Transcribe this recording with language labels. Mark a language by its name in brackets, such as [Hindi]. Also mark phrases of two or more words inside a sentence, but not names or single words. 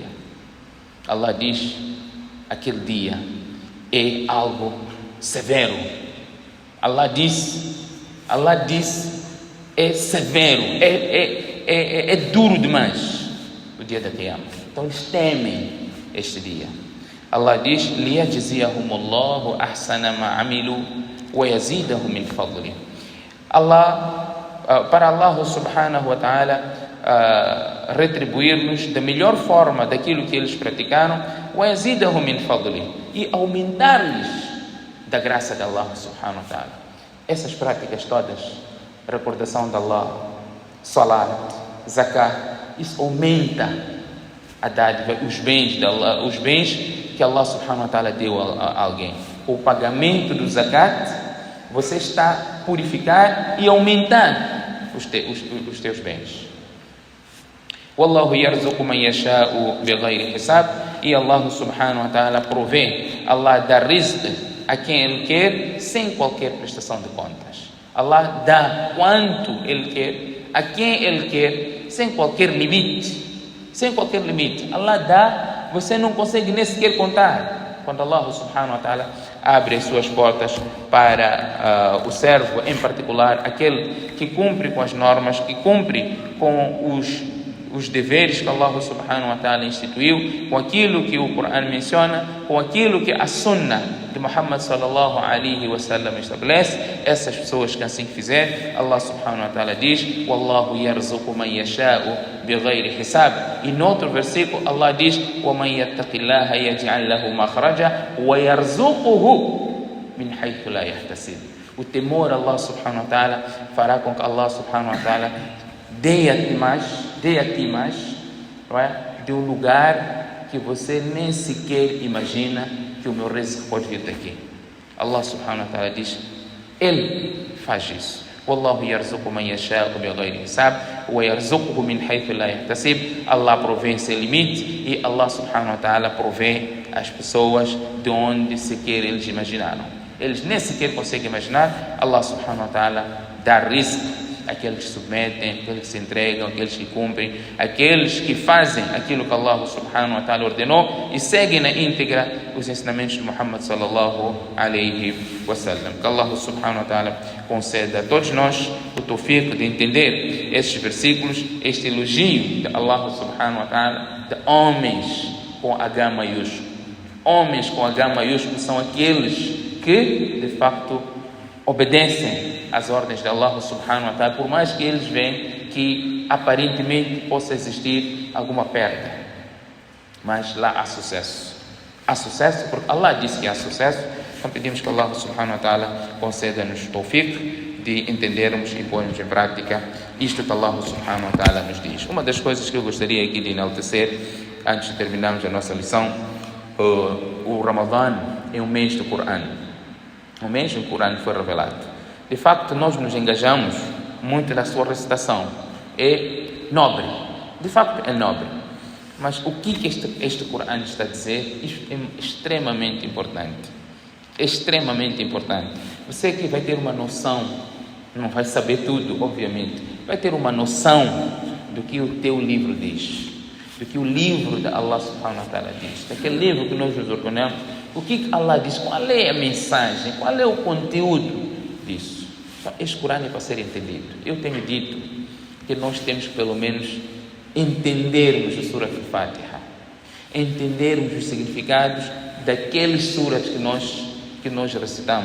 [Portuguese] Allah diz, aquele dia é algo severo. Allah diz, é severo, é duro demais o dia da Qiyamah. Então eles temem este dia. Allah diz, [Arabic] لِيَجْزِيَهُمُ اللَّهُ أَحْسَنَ مَا عَمِلُوا وَيَزِيدَهُم مِّن فَضْلِهِ. [Portuguese] Para [Arabic] الله سبحانه وتعالى [Portuguese] retribuir-nos da melhor forma daquilo que eles praticaram, [Arabic] وَيَزِيدَهُم مِّن فَضْلِهِ, [Portuguese] e aumentar-lhes da graça de [Arabic] الله سبحانه وتعالى. [Portuguese] Essas práticas todas, recordação de Allah, salat, zakat, isso aumenta a dádiva, os bens de Allah, os bens que [Arabic] الله سبحانه وتعالى [Portuguese] deu a alguém. Com o pagamento do zakat, você está a purificar e aumentar os teus bens. [Arabic] والله يرزق من يشاء بغير حساب. [Portuguese] E [Arabic] الله سبحانه وتعالى [Portuguese] provê, Allah dá rizq a quem Ele quer, sem qualquer prestação de contas. Allah dá quanto Ele quer, a quem Ele quer, sem qualquer limite. Sem qualquer limite. Allah dá, você não consegue nem sequer contar. Quando [Arabic] الله سبحانه وتعالى [Portuguese] abre as suas portas para o servo, em particular, aquele que cumpre com as normas, que cumpre com os deveres que [Arabic] الله سبحانه وتعالى [Portuguese] instituiu, com aquilo que o Corão menciona, com aquilo que a Sunnah de Muhammad [Arabic] صلى الله عليه وسلم [Portuguese] estabelece, essas pessoas que assim fizer, [Arabic] الله سبحانه وتعالى diz, والله يرزق من يشاء بغير حساب. [Portuguese] E no outro versículo Allah diz, [Arabic] ومن يتق الله يجعل له مخرجا ويرزقه من حيث لا يحتسب. [Portuguese] O temor a [Arabic] الله سبحانه وتعالى [Portuguese] fará com que [Arabic] الله سبحانه وتعالى [Portuguese] dê a ti mais, não é? De um lugar que você nem sequer imagina que o meu rizq pode vir daqui. [Arabic] الله سبحانه وتعالى [Portuguese] diz, Ele faz isso. [Arabic] والله يرزق من يشاء بغير حساب ويرزقه من حيث لا يحتسب. [Portuguese] Allah provê sem limite e [Arabic] الله سبحانه وتعالى [Portuguese] provê as pessoas de onde sequer eles imaginaram. Eles nem sequer conseguem imaginar. [Arabic] الله سبحانه وتعالى [Portuguese] dá rizq aqueles que se submetem, aqueles que se entregam, aqueles que cumprem, aqueles que fazem aquilo que [Arabic] الله سبحانه وتعالى [Portuguese] ordenou e seguem na íntegra os ensinamentos de Muhammad [Arabic] صلى الله عليه وسلم. [Portuguese] Que [Arabic] الله سبحانه وتعالى [Portuguese] conceda a todos nós o tawfiq de entender estes versículos, este elogio de [Arabic] الله سبحانه وتعالى [Portuguese] de homens com H maiúsculo. Homens com H maiúsculo são aqueles que de facto obedecem às ordens de [Arabic] الله سبحانه وتعالى, [Portuguese] por mais que eles veem que aparentemente possa existir alguma perda, mas lá há sucesso. Há sucesso porque Allah disse que há sucesso. Então pedimos que [Arabic] الله سبحانه وتعالى [Portuguese] conceda-nos tawfiq de entendermos e pormos em prática isto que [Arabic] الله سبحانه وتعالى [Portuguese] nos diz. Uma das coisas que eu gostaria aqui de enaltecer, antes de terminarmos a nossa lição, o Ramadã é um mês do Corão. Um mês em que o Corão foi revelado. De facto, nós nos engajamos muito na sua recitação. É nobre. De facto, é nobre. Mas o que este Corão está a dizer? Isto é extremamente importante. Extremamente importante. Você que vai ter uma noção, não vai saber tudo, obviamente, vai ter uma noção do que o teu livro diz, do que o livro de [Arabic] الله سبحانه وتعالى [Portuguese] diz, daquele livro que nós nos ordenamos, O que Allah diz? Qual é a mensagem? Qual é o conteúdo disso? Então, este Corão é para ser entendido. Eu tenho dito que nós temos que pelo menos entendermos a Surah Al-Fatiha, entendermos os significados daqueles suras que nós recitamos.